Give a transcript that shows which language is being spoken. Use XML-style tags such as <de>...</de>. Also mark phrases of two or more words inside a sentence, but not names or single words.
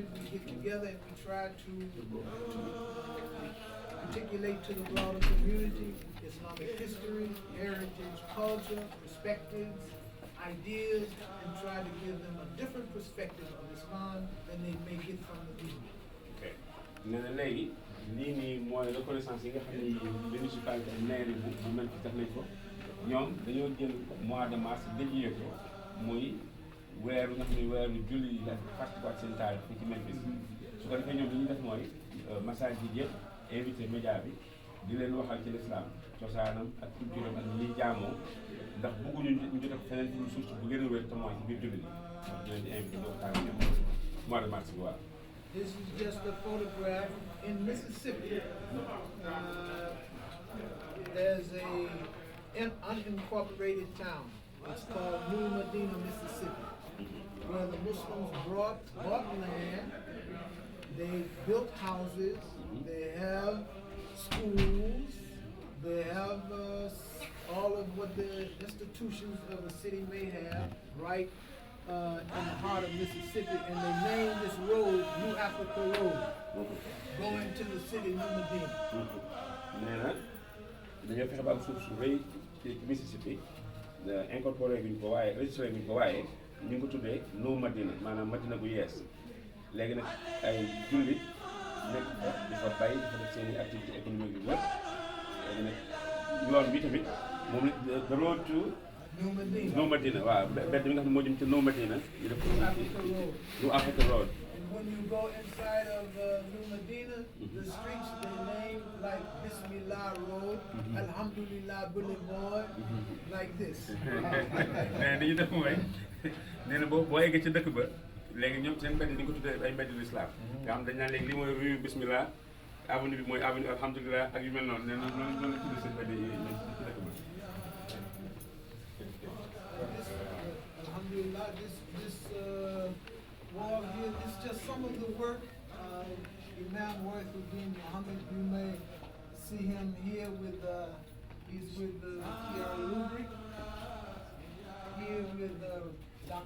<en>We get together and we try to articulate to the broader community Islamic history, heritage, culture, perspectives, ideas, and try to give them a different perspective of Islam than they may get from the media.</en> <wo>ok nee na léegi lii nii mooy reconnaissance yi nga xam ne municipalité ak maire bu Memphis def nañ ko ñoom dañoo jël</wo> <fr>mois de mars</fr> <wo>dédié ko muy weeru nga xam ne weeru julli yi dafa fàttaliwaat seen taarix fii ci Memphis su ko defee ñoom li ñuy def mooy message bi yëpp invité média bi di leen waxal ci l'islam cosaanam ak culture am ak ñuy jaamoo ndax bëgguñu ñu jot a feneen pour suuf si bu gën a wér te mooy ci biir jullit yi dinañ ci invité doo taal</wo> <fr>mois de mars</fr> <wo>bi waaw.</wo> <en>This is just a photograph in Mississippi. There's an unincorporated town. It's called New Medina, Mississippi, where the Muslims bought land. They built houses. They have schools. They have all of what the institutions of a city may have right in the heart of Mississippi, and they named this road New Africa Road, going to the city New Medina.</en> <wo>nee na dañoo fexe ba am suuf su rëy ci Mississippi incorporé guñ ko waaye registré guñ ko waaye ñu ngi ko tuddee New Madina maanaam Madina bu yees léegi nag ay jullit nekk fa di fa bay di fa def seen i</wo> <fr>activité économique</fr> <wo>yu wër léegi nag yoon bi tamit moom la</wo> <en>the road to New Medina</en> <wo>waaw mbedd mi nga xam ne moo jëm ci New Medina ñu def ko New Africa Road.</wo> <en>And when you go inside of New Medina, the streets they name like Bismillah Road, Alhamdulillah Boulevard, like this.</en> <wo>nee dañu def mooy nee na boo eggee ci dëkk ba léegi ñoom seen mbedd ni ko tuddee ay mbedd l'islam nga xam dañ naan léegi lii mooy rue Bismillah avenue bi mooy avenue Alhamdulillah ak yu mel noonu nee na noonu la tuddee seen mbedd yi ci dëkk ba.</wo> <en>Alhamdulillah, this wall here is just some of the work of Imam Waithuddin Muhammad. You may see him here with, he's with Kiara Lubrick, here with Dr.</en>